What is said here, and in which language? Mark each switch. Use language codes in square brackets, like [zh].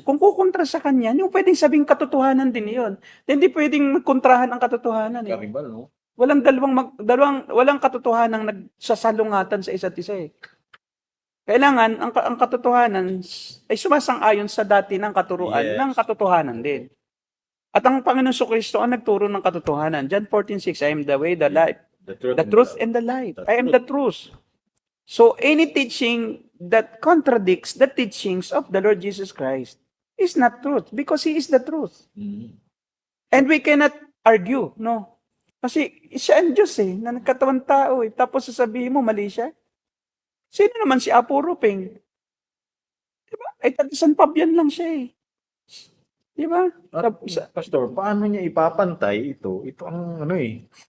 [tl] Kung kukontra sa kanya, hindi mo pwedeng sabing katotohanan din iyon. Hindi pwedeng magkontrahan ang katotohanan. Eh. Karibal, no? Walang katotohanan nagsasalungatan sa isa't isa eh. Kailangan ang katotohanan ay sumasang-ayon sa dati ng katuruan [en] Yes. [tl] ng katotohanan din. At ang Panginoon Kristo ang nagturo ng katotohanan. [en] John 14:6, I am the way, the life, the truth, and the life. I am the truth. So, any teaching that contradicts the teachings of the Lord Jesus Christ is not truth because He is the truth. Mhm. And we cannot argue, no? [tl] Kasi siya ang Diyos eh, na nagkatawang tao eh. Tapos sasabihin mo, mali siya. Sino naman si Apo Rupeng? Diba? Ay, taga-San Fabian lang siya eh. Diba? At, Pastor, paano niya ipapantay ito? Ito ang ano eh.